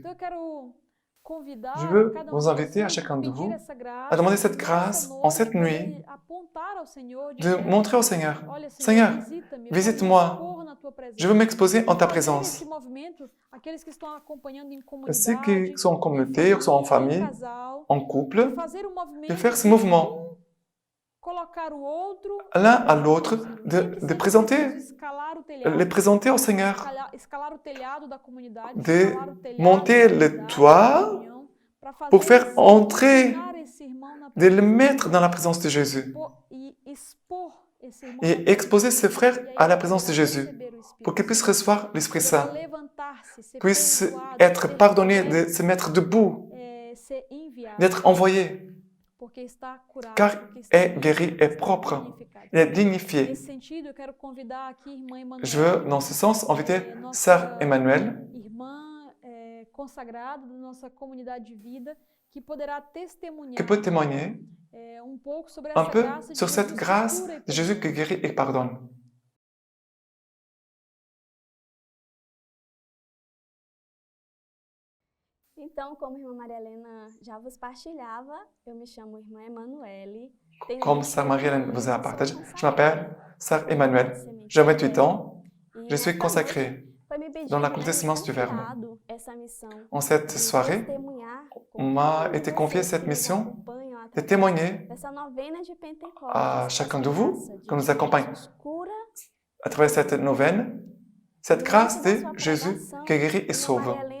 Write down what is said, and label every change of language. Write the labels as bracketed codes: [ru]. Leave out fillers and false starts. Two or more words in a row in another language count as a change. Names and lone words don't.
[fr] Je veux vous inviter à chacun de vous à demander cette grâce en cette nuit, de montrer au Seigneur, Seigneur, visite-moi, je veux m'exposer en ta présence. Ceux qui sont en communauté, qui sont en famille, en couple, de faire ce mouvement [pt] colocar o outro, [fr] l'un à l'autre, de présenter, [pt] escalar o telhado, [fr] les présenter au Seigneur, [pt] escalar o telhado da comunidade, [fr] de [pt] escalar o telhado [fr] monter [pt] da [fr] le [pt] comunidade, [fr] toit [pt] da reunião, para [fr] pour [pt] fazer [fr] faire entrer, [pt] colocar esse irmão na [fr] de le [pt] presença de [fr] mettre dans la [pt] Deus, [fr] présence de Jésus [pt] e expor esse irmão na [fr] et [pt] presença [fr] exposer [pt] de [fr] ses [pt] Deus. [fr] frères [pt] E aí [fr] à la [pt] ele [fr] présence de [pt] poderá [fr] Jésus [pt] receber o Espírito [fr] pour qu'ils puissent [pt] Santo, [fr] recevoir l'Esprit [pt] poderá [fr] Saint, [pt] levantar-se, ser [fr] puissent [pt] perdoado, [fr] être [pt] ser [fr] pardonnés, [pt] liberto, [fr] de se mettre debout, [pt] ser enviado, [fr] d'être envoyés, [pt] porque está curado, [fr] car [pt] porque está [fr] est [pt] limpo, [fr] guéri, [pt] porque [fr] est [pt] está [fr] propre, [pt] dignificado. [fr] il est dignifié. [pt] Nesse sentido, eu quero convidar aqui a irmã [fr] Je veux, [pt] Emanuele, [fr] dans ce sens, inviter [pt] nossa [fr] Sœur Emmanuel, [pt] irmã consagrada da nossa comunidade de vida, que poderá [fr] qui [pt] testemunhar [fr] peut témoigner [pt] pouco sobre [fr] un [pt] essa [fr] peu [pt] graça de [fr] sur cette [pt] Jesus que [fr] grâce [pt] cura e [fr] de Jésus qui [pt] perdoa. [fr] guérit et pardonne. [pt] Então, como a irmã Maria Helena já vos partilhava, eu me chamo irmã Emanuele. [fr] Comme Sœur Marie-Hélène vous a partagé, je m'appelle Sœur Emmanuel, j'ai 28 ans, je suis consacrée dans l'accomplissement du Verbe. En cette soirée, on m'a été confié cette mission de témoigner à chacun de vous qui nous accompagne à travers cette neuvaine, cette grâce de Jésus qui guérit et sauve.